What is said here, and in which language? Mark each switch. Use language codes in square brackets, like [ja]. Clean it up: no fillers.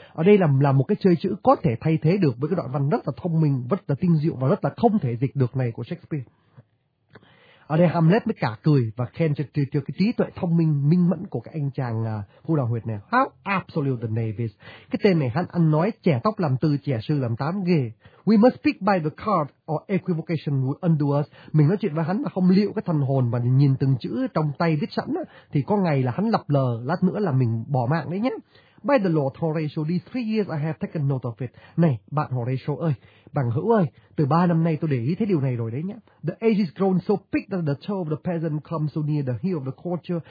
[vi] Ở đây là một cái chơi chữ có thể thay thế được với cái đoạn văn rất là thông minh, rất là tinh diệu và rất là không thể dịch được này của Shakespeare. Ở đây Hamlet mới cả cười và khen cho cái trí tuệ thông minh minh mẫn của cái anh chàng phu đào huyệt này. [en] How absolute the knave is. [vi] Cái tên này hắn ăn nói trẻ tóc làm tư, trẻ sư làm tám, ghê. [en] We must speak by the card or equivocation would undo us. [vi] Mình nói chuyện với hắn mà không liệu cái thần hồn mà nhìn từng chữ trong tay viết sẵn á, thì có ngày là hắn lập lờ, lát nữa là mình bỏ mạng đấy nhé. [en] By the Lord Horatio, these 3 years I have taken note of it. [vi] Này, bạn Horatio ơi, bằng hữu ơi, từ 3 năm nay tôi để ý thấy điều này rồi đấy nhé. [en] The age is grown so big that the toe of the peasant comes so near the heel of the courtier.